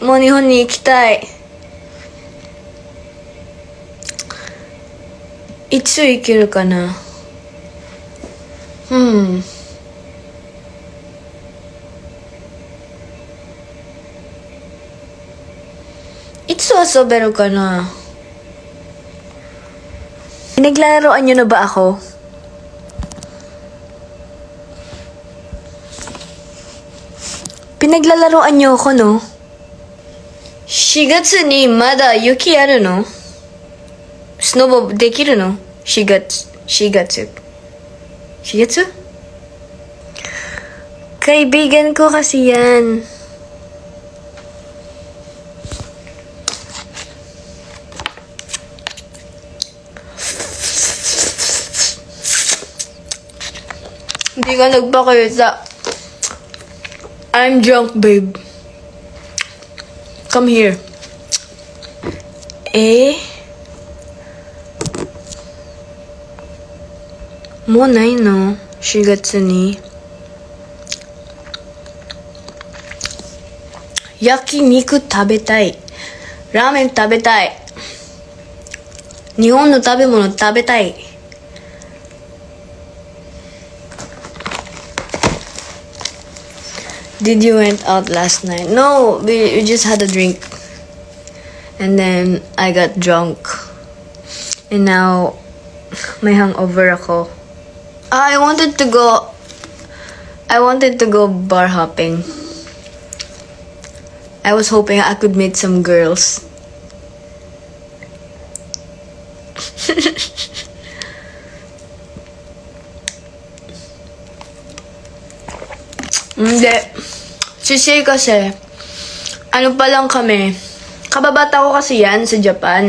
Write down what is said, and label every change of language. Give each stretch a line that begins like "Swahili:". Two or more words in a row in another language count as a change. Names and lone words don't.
Japanese: もう日本に行きたい。いつ行けるかな？いつ遊べるかな？
Filipino: Pinaglalaroan niyo na ba ako? Pinaglalaroan niyo ako, no?
Japanese: 4 月にまだ雪あるの？スノボできるの？
Filipino: 4月 Kaibigan ko kasi yan. Hindi ka nagpakita.
English: I'm drunk, babe. Come here.
Japanese: もうないの？ 4月に。焼肉食べたい。ラーメン食べたい。日本の食べ物食べたい。
English: Did you went out last night? No, we just had a drink. And then I got drunk. And now
Filipino: may hangover ako.
English: I wanted to go bar hopping. I was hoping I could meet some girls.
Filipino: Hindi. Si kasi, ano pa lang kami, kababata ko kasi yan sa Japan.